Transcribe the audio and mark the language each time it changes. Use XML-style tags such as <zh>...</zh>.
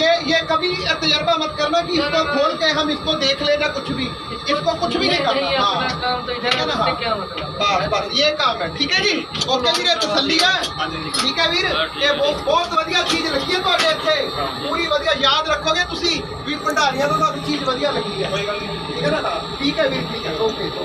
<hi>ये कभी तजर्बा मत करना कि इसको खोल के हम इसको देख लेना, कुछ भी, इसको कुछ भी नहीं करना। हाँ, काम तो इधर है, उससे क्या मतलब। बस ये काम है। ठीक है जी। ओके वीरे, तसल्ली है। ठीक है वीर, ये बहुत</hi> <pa>ਵਧੀਆ ਚੀਜ਼ ਲੱਗੀ ਹੈ ਤੁਹਾਡੇ ਇੱਥੇ, ਪੂਰੀ ਵਧੀਆ।</pa> <hi>याद रखोगे</hi> <pa>ਤੁਸੀਂ ਵੀ ਭੰਡਾਰੀਆਂ ਤੋਂ ਤੁਹਾਨੂੰ ਚੀਜ਼ ਵਧੀਆ ਲੱਗੀ ਹੈ। ਕੋਈ ਗੱਲ ਨਹੀਂ।</pa> <hi>ठीक है ना। ठीक है वीर, ठीक है, ओके।</hi>